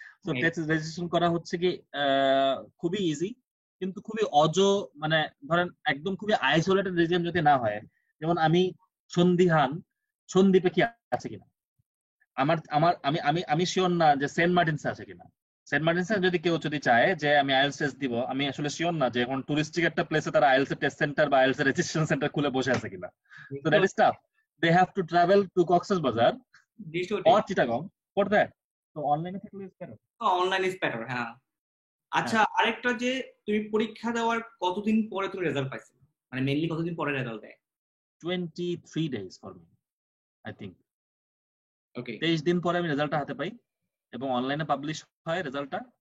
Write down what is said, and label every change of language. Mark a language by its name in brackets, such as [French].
[Bangla] তো test registration করা হচ্ছে কি খুবই ইজি, কিন্তু খুবই মানে ধরেন একদম খুবই আইসোলেটেড রিজিয়ন যদি না হয়, যেমন আমি সন্দ্বীপে কি আছে কিনা, আমার আমার আমি আমি আমি শিওর না যে সেন্ট মার্টিনসে আছে কিনা। সেন্ট মার্টিনসে যদি কেউ চায় যে আমি আইএলটিএস টেস্ট দিব, আমি আসলে শিওর না যে এখন টুরিস্টিক একটা প্লেসে তারা আইএলটিএস টেস্ট সেন্টার বা আইএলটিএস রেজিস্ট্রেশন সেন্টার খুলে বসে আছে কিনা। [English] So that is tough. They have to travel to Cox's Bazar or Chittagong for that. [Bangla] তো অনলাইনে থাকলে [English] Is better. Online is better, [Bangla] হ্যাঁ। আচ্ছা, হ্যাঁ, আরেকটা যে তুমি পরীক্ষা দেওয়ার কতদিন পরে তুমি রেজাল্ট পাইছো, মানে মেইনলি কতদিন পরে রেজাল্ট দেয়? [English] 23 days for me, I think. Okay. [Bangla] 23 দিন পরে আমি রেজাল্টটা হাতে পাই এবং অনলাইনে পাবলিশ হয় রেজাল্টটা।